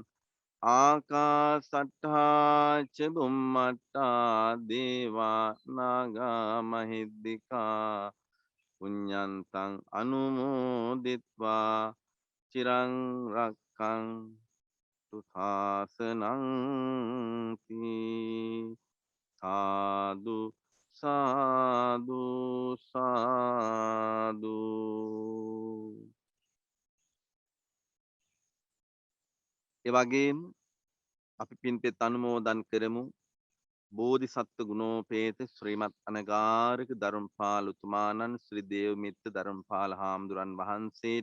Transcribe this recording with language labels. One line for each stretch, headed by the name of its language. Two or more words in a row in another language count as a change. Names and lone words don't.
Pali: ආකාසට්ඨා ච බුම්මට්ටා දේවානාගා මහිද්దికා පුඤ්ඤන්තං අනුමෝදිත්වා චිරං රක්ඛන්තු ශාසනං.
Sinhala: සාදු සාදු සාදු. ඒ වගේම අපි පින්පෙත් අනුමෝදන් කරමු බෝධිසත්ව ගුණෝපේත ශ්‍රීමත් අනගාරික ධර්මපාල උතුමාණන් ශ්‍රී දේවමිත්‍ර ධර්මපාල හාමුදුරන් වහන්සේට